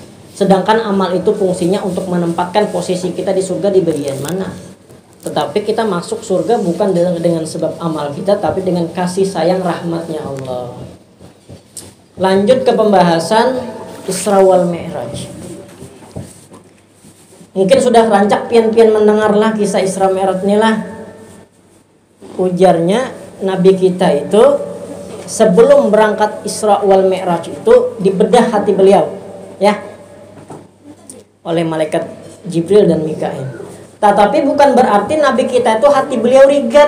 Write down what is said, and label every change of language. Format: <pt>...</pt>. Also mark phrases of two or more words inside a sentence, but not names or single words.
<id>Sedangkan amal itu fungsinya untuk menempatkan posisi kita di surga di bagian mana. Tetapi kita masuk surga bukan dengan sebab amal kita, tapi dengan kasih sayang rahmatnya Allah. Lanjut ke pembahasan Isra wal Mi'raj. Mungkin sudah rancak pian-pian mendengarlah kisah Isra Mi'raj inilah. Ujarnya Nabi kita itu sebelum berangkat Isra wal Mi'raj itu dibedah hati beliau, ya. oleh malaikat Jibril dan Mikail. Tetapi bukan berarti Nabi kita itu hati beliau rigat.</id>